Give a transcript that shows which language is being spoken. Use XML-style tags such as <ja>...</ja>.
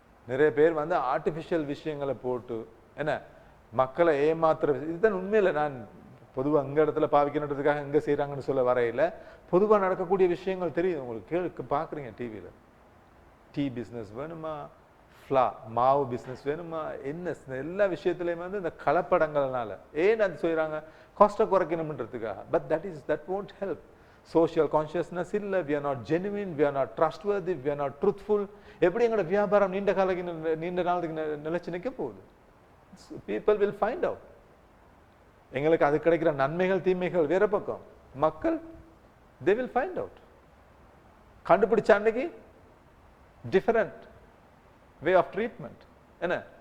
<ta>நிறைய பேர் வந்து ஆர்டிஃபிஷியல் விஷயங்களை போட்டு என்ன மக்களை ஏமாத்துற, இதுதான் உண்மையில நான் பொதுவாக அங்கே இடத்துல பாவிக்கணுன்றதுக்காக எங்கே செய்கிறாங்கன்னு சொல்ல வரையில பொதுவாக நடக்கக்கூடிய விஷயங்கள் தெரியும் உங்களுக்கு. பார்க்குறீங்க டிவியில், டீ பிஸ்னஸ் வேணுமா, மாவு பிஸ்னஸ் வேணுமா, என்ன எல்லா விஷயத்துலையும் வந்து இந்த கலப்படங்கள்னால ஏன் அது செய்கிறாங்க? காஸ்ட்டை குறைக்கணும்ன்றதுக்காக.</ta> <en>But that won't help. Social consciousness இல்லை, we are not genuine, we are not trustworthy, we are not truthful.</en> <ta>எப்படி எங்களோட வியாபாரம் நீண்ட நாளுக்கு நிலைச்சு நிற்க போகுது?</ta> <en>People will find out.</en> <ta>எங்களுக்கு அது கிடைக்கிற நன்மைகள் தீமைகள் வேற பக்கம், மக்கள்</ta> <en>they will find out.</en> <ta>கண்டுபிடிச்ச அன்னைக்கு டிஃபரண்ட் வே ஆஃப் ட்ரீட்மெண்ட் என்ன.</ta>